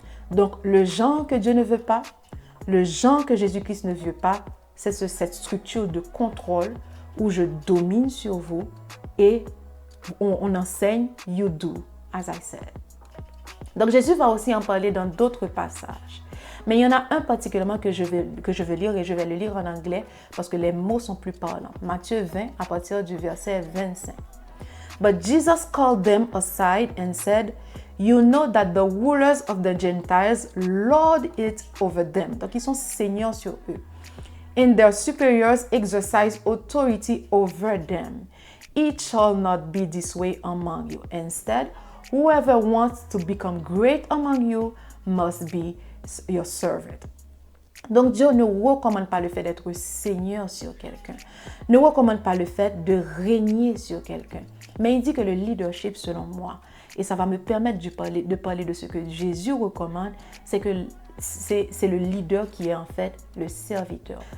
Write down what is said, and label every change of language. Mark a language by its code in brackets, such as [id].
[fr] Donc, le genre que Dieu ne veut pas, le genre que Jésus-Christ ne veut pas, c'est cette structure de contrôle où je domine sur vous et on enseigne « [en] you do as I said [fr] ». Donc, Jésus va aussi en parler dans d'autres passages. Mais il y en a un particulièrement que je veux lire et je vais le lire en anglais parce que les mots sont plus parlants. Matthieu 20 à partir du verset 25. [en] But Jesus called them aside and said, "You know that the rulers of the Gentiles lord it over them." [fr] Donc, ils sont seigneurs sur eux. [en] "And their superiors exercise authority over them. It shall not be this way among you. Instead, whoever wants to become great among you must be your servant." [fr] Donc, Dieu ne recommande pas le fait d'être seigneur sur quelqu'un. Ne recommande pas le fait de régner sur quelqu'un. Mais il dit que le leadership, selon moi, et ça va me permettre de parler de ce que Jésus recommande, c'est que c'est le leader qui est en fait le serviteur.